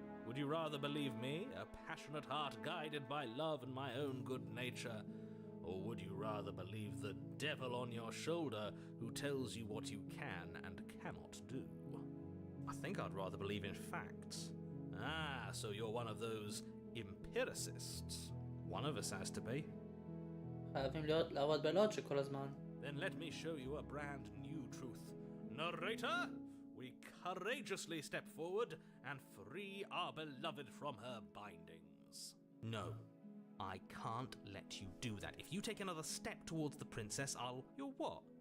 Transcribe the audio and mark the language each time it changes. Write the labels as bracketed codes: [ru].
[en] Would you rather believe me, a passionate heart guided by love and my own good nature? Or would you rather believe the devil on your shoulder who tells you what you can and cannot do? I think I'd rather believe in facts. Ah, so you're one of those empiricists. One of us has to be. [he] חייבים לעבוד בלוג'יק כל הזמן. [en] Then let me show you a brand new truth. Narrator, we courageously step forward and free our beloved from her bindings. No, I can't let you do that. If you take another step towards the princess, You'll what?